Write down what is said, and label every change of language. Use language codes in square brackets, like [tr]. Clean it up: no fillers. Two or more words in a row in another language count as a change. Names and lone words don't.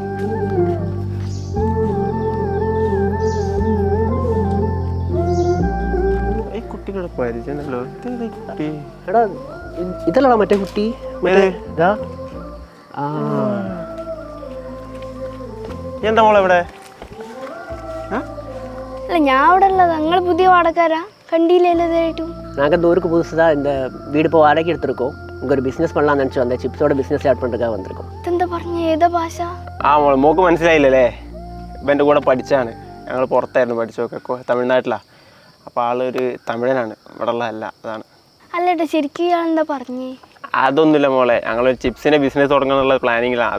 [ml] ഇതല്ല മറ്റേ കുട്ടി. എന്താ മോളെ ഇവിടെ? അല്ല, ഞാൻ അവിടെ ഉള്ളത്. നിങ്ങൾ പുതിയ വാടകക്കാരാ? കണ്ടില്ലല്ലോ ഇതായിട്ടും. [ta] நாங்கள் இந்த ஊருக்கு புதுசுதான் இந்த வீடு இப்போ வாடகைக்கு எடுத்திருக்கோம். இங்கே ஒரு பிஸ்னஸ் பண்ணலாம்னு நினச்சி வந்தேன். சிப்ஸோட [en] business start [ta] பண்ணுறதுக்காக வந்திருக்கோம். [ml] ഇതെന്താ പറഞ്ഞ? ഏതാ ഭാഷ? മോളെ മോക്ക് മനസ്സിലായില്ലല്ലേ? ഇപ്പം എൻ്റെ കൂടെ പഠിച്ചാണ്. ഞങ്ങൾ പുറത്തായിരുന്നു പഠിച്ചൊക്കെ, തമിഴ്നാട്ടിലാണ്. അപ്പോൾ ആളൊരു തമിഴനാണ്, ഇവിടെ ഉള്ളതല്ല. അതാണ്. അല്ലേട്ടാ, ശരിക്കും ഇയാൾ എന്താ പറഞ്ഞേ? അതൊന്നുമില്ല മോളെ, ഞങ്ങളൊരു ചിപ്സിൻ്റെ ബിസിനസ് തുടങ്ങാനുള്ള പ്ലാനിങ്ങിലാണ്.